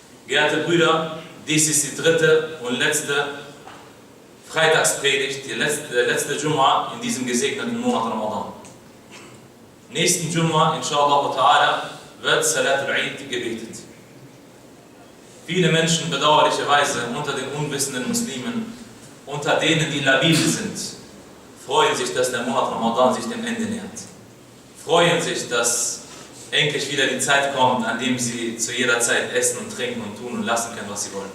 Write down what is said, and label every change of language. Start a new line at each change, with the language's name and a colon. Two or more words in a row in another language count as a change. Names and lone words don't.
German: Geehrte Brüder, dies ist die dritte und letzte Freitagspredigt, die letzte Jum'a in diesem gesegneten Monat Ramadan. Nächsten Jum'a,
Arabic: إن شاء الله تعالى,
German: wird
Arabic: صلاة العيد
German: gebetet. Viele Menschen bedauerlicherweise unter den unwissenden Muslimen, unter denen die labil sind, freuen sich, dass der Monat Ramadan sich dem Ende nähert. Freuen sich, dass endlich wieder die Zeit kommt, an dem sie zu jeder Zeit essen und trinken und tun und lassen können, was sie wollen.